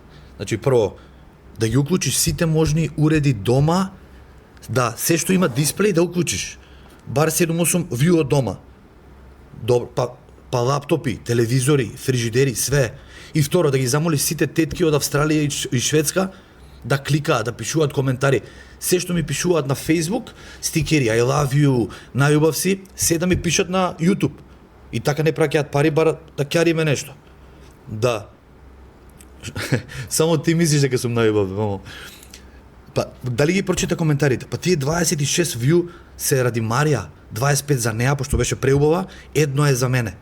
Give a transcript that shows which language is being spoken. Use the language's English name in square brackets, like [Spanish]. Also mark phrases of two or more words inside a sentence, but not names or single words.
[Macedonian] Значи, прво, да ги уклучиш сите можни уреди дома, да, се што има дисплеј да уклучиш. Бар 7-8 виу од дома. Добро, па лаптопи, телевизори, фрижидери, све. И второ, да ги замолиш сите тетки од Австралија и Шведска да кликаат, да пишуваат коментари. Се што ми пишуваат на Facebook, стикери, [English] I love you, [Macedonian] најубав си, се да ми пишат на YouTube. И така не праќаат пари, бар да ќариме нешто. Да. Само ти мислиш дека сум најубав, мамо. Па, дали ги прочита коментарите? Па тие 26 вју се ради Марија, 25 за неа, пошто беше преубава, едно е за мене.